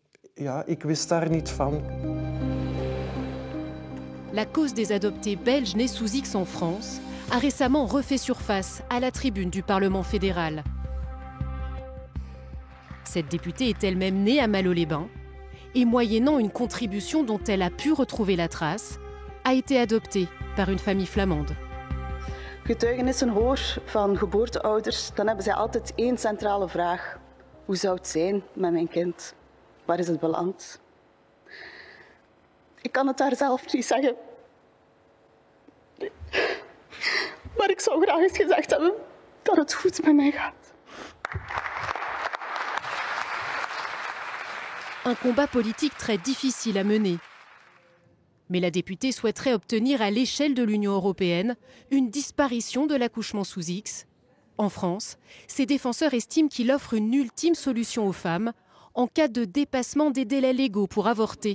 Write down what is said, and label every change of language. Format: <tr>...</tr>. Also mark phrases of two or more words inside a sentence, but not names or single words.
<fr>La cause des adoptés belges nés sous X en France a récemment refait surface à la tribune du Parlement fédéral. Cette députée est elle-même née à Malo-les-Bains et, moyennant une contribution dont elle a pu retrouver la trace, a été adoptée par une famille flamande.</fr> <nl>Getuigenissen hoor van geboorteouders, dan hebben zij altijd één centrale vraag. Hoe zou het zijn met mijn kind? Waar is het beland? Ik kan het daar zelf niet zeggen. Maar ik zou graag eens gezegd hebben dat het goed met mij gaat.</nl> <fr>Un combat politique très difficile à mener. Mais la députée souhaiterait obtenir à l'échelle de l'Union européenne une disparition de l'accouchement sous X. En France, ses défenseurs estiment qu'il offre une ultime solution aux femmes en cas de dépassement des délais légaux pour avorter.</fr>